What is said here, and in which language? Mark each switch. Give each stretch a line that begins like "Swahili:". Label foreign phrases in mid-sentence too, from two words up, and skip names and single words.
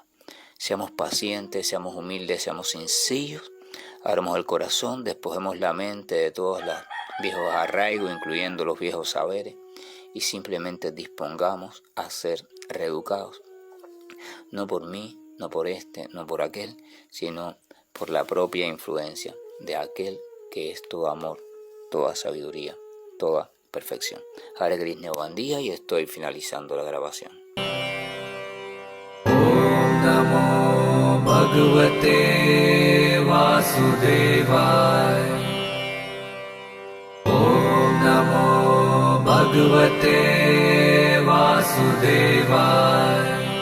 Spanish: Seamos pacientes, seamos humildes, seamos sencillos, abramos el corazón, despojemos la mente de todos los viejos arraigos, incluyendo los viejos saberes, y simplemente dispongamos a ser reeducados, no por mí, no por este, no por aquel, sino por la propia influencia de aquel que es todo amor, toda sabiduría, toda perfección. Hare Krishna, buen día, y estoy finalizando la grabación.
Sanskrit: ॐ नमो भगवते वासुदेवाय. ॐ नमो भगवते वासुदेवाय.